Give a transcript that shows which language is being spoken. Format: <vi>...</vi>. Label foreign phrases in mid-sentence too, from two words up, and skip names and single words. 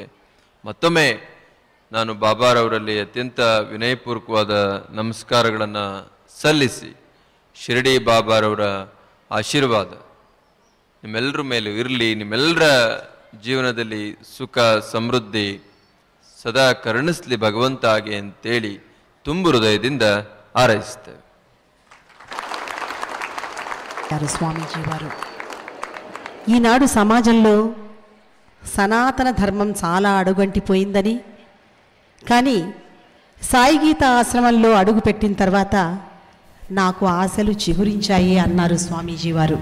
<kn>ಮತ್ತೊಮ್ಮೆ ನಾನು ಬಾಬಾರವರಲ್ಲಿ ಅತ್ಯಂತ ವಿನಯಪೂರ್ವಕವಾದ ನಮಸ್ಕಾರಗಳನ್ನು ಸಲ್ಲಿಸಿ, ಶಿರಡಿ ಬಾಬಾರವರ ಆಶೀರ್ವಾದ ನಿಮ್ಮೆಲ್ಲರ ಮೇಲೂ ಇರಲಿ, ನಿಮ್ಮೆಲ್ಲರ ಜೀವನದಲ್ಲಿ ಸುಖ ಸಮೃದ್ಧಿ ಸದಾ ಕರುಣಿಸ್ಲಿ ಭಗವಂತ ಹಾಗೆ ಅಂತೇಳಿ ತುಂಬು ಹೃದಯದಿಂದ ಹಾರೈಸ್ತೇವೆ.</kn> <te>స్వామీజీవారు ఈనాడు సమాజంలో సనాతన ధర్మం చాలా అడుగంటిపోయిందని, కానీ సాయి గీత ఆశ్రమంలో అడుగుపెట్టిన తర్వాత నాకు ఆశలు చిగురించాయి అన్నారు స్వామీజీవారు.</te>